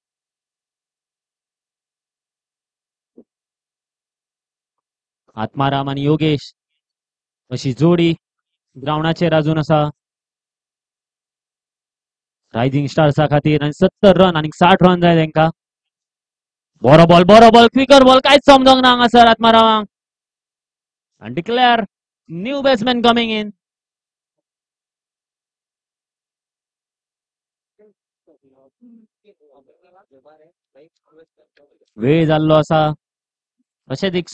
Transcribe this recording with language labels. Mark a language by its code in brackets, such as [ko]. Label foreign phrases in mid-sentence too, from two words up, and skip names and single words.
[kok] आत्माराम आणि योगेश अशी जोडी ग्राउंडाचेर अजून आसा रायझिंग स्टार्सा खातीर आणि 70 रन आणि 60 रन जाय तांकां बरो बॉल [en] quicker ball [kok] कांयच समजोंक ना हांगासर आत्मारामांक [en] and declare new batsman coming in. [kok] वेळ जाल्लो आसा अशेंच एक